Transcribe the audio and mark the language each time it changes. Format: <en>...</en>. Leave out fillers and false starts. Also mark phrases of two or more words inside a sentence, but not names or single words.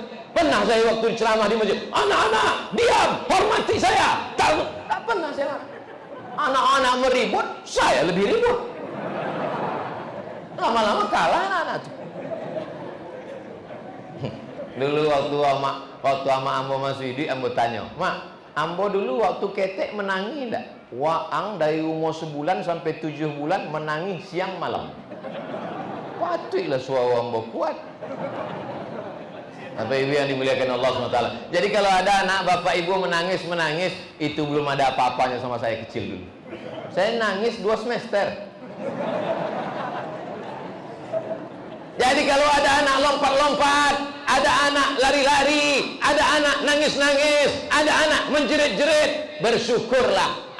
<id>Pernah saya waktu ceramah di masjid, anak-anak diam, hormati saya. Tak pernah saya. Anak-anak meribut, saya lebih ribut. Lama-lama kalah anak-anak itu.</id> <min>Dulu waktu ama ambo masih hidup, ambo tanya, Mak, ambo dulu waktu ketek menangi enggak? Waang dari umur sebulan sampai 7 bulan menangi siang malam. Patutlah suara ambo kuat.</min> <id>Bapak Ibu yang dimuliakan Allah SWT. Jadi kalau ada anak Bapak Ibu menangis, itu belum ada apa-apanya sama saya kecil dulu. Saya nangis 2 semester. Jadi kalau ada anak lompat-lompat, ada anak lari-lari, ada anak nangis-nangis, ada anak menjerit-jerit, bersyukurlah.</id>